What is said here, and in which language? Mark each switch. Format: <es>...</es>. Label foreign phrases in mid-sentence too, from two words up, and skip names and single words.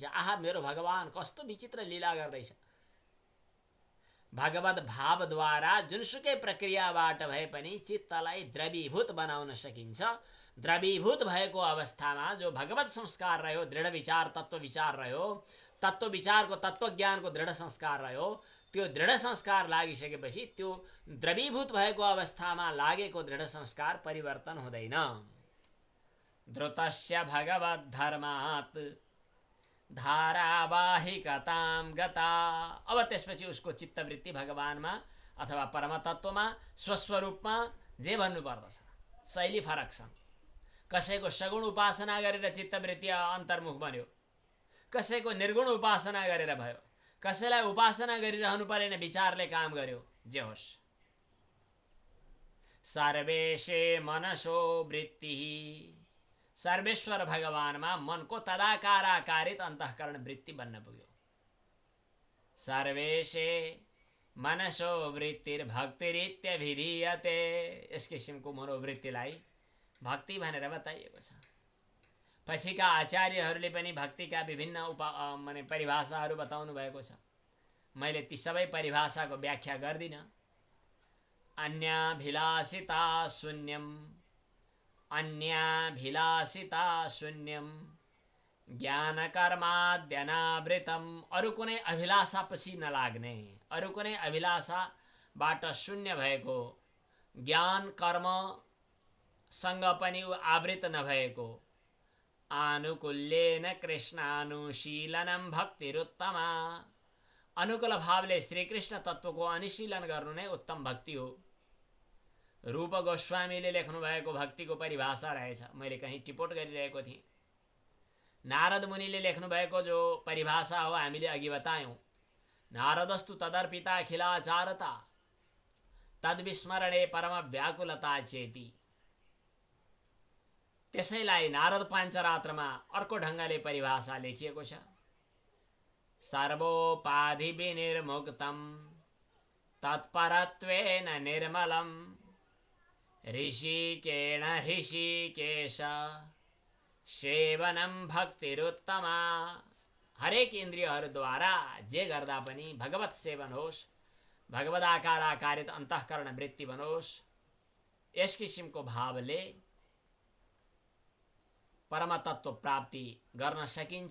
<ne>आहा, मेरो भगवान कस्तो विचित्र लीला गर्दैछ। भगवत भावद्वारा जुनसुकै प्रक्रियाबाट भए पनि चित्तलाई द्रवीभूत बनाउन सकिन्छ। द्रवीभूत भएको अवस्थामा जो भगवत संस्कार रह्यो, दृढ विचार, तत्त्व विचार रह्यो, तत्त्व विचारको, तत्त्वज्ञानको दृढ संस्कार रह्यो, त्यो दृढ संस्कार लागिसकेपछि त्यो द्रवीभूत भएको अवस्थामा लागेको दृढ संस्कार परिवर्तन हुँदैन।</ne> <sa>द्रुतस्य भगवत धर्मात् धारावाहिकतां गता।</sa> <ne>अब त्यसपछि उसको चित्तवृत्ति भगवानमा अथवा परमतत्वमा, स्वस्वरूपमा जे भन्नुपर्दछ, शैली फरक छन्। कसैको सगुण उपासना गरेर चित्तवृत्ति अन्तर्मुख बन्यो, कसैको निर्गुण उपासना गरेर भयो, कसैलाई उपासना गरिरहनु परेन, विचारले काम गर्यो, जे होस्।</ne> <sa>सर्वेशे मनसो वृत्तिः,</sa> <ne>सर्वेश्वर भगवानमा मनको तदाकाराकारित अन्तःकरण वृत्ति बन्न पुग्यो।</ne> <sa>सर्वेशे मनसो वृत्तिर्भक्तिरित्यभिधीयते।</sa> <ne>यस किसिमको मनोवृत्तिलाई भक्ति भनेर बताइएको छ। पछिका आचार्यहरूले पनि भक्तिका विभिन्न परिभाषाहरू बताउनु भएको छ। मैले ती सबै परिभाषाको व्याख्या गर्दिनँ।</ne> <sa>अन्याभिलाषिता शून्यम, अन्याभिलाषिता शून्यम ज्ञानकर्माद्यनावृतम।</sa> <ne>अरू कुनै अभिलाषापछि नलाग्ने, अरू कुनै अभिलाषाबाट शून्य भएको, ज्ञान कर्मसँग पनि आवृत नभएको,</ne> <sa>आनुकूल्येन कृष्णानुशीलनं भक्तिरुत्तमा।</sa> <ne>अनुकूल भावले श्रीकृष्ण तत्त्वको अनुशीलन गर्नु नै उत्तम भक्ति हो। रूप गोस्वामीले लेख्नुभएको भक्तिको परिभाषा रहेछ, मैले कहीँ टिपोट गरिरहेको थिएँ। नारद मुनिले लेख्नुभएको जो परिभाषा हो हामीले अघि बतायौँ,</ne> <sa>नारदस्तु तदर्पिता अखिलाचारता तद्विस्मरणे परम व्याकुलता चेती।</sa> <ne>त्यसैलाई नारद पाञ्चरात्रमा अर्को ढङ्गले परिभाषा लेखिएको छ।</ne> <sa>सर्वोपाधि विनिर्मुक्तं तत्परत्वेन निर्मलं ऋषिकेण ऋषिकेश सेवनं भक्तिरुत्तमा।</sa> <ne>हरेक इन्द्रियहरूद्वारा जे गर्दा पनि भगवत सेवन होस्, भगवदाकार आकारित अन्तःकरण वृत्ति बनोस्, यस किसिमको भावले परमतत्व प्राप्ति गर्न सकिन्छ।</ne>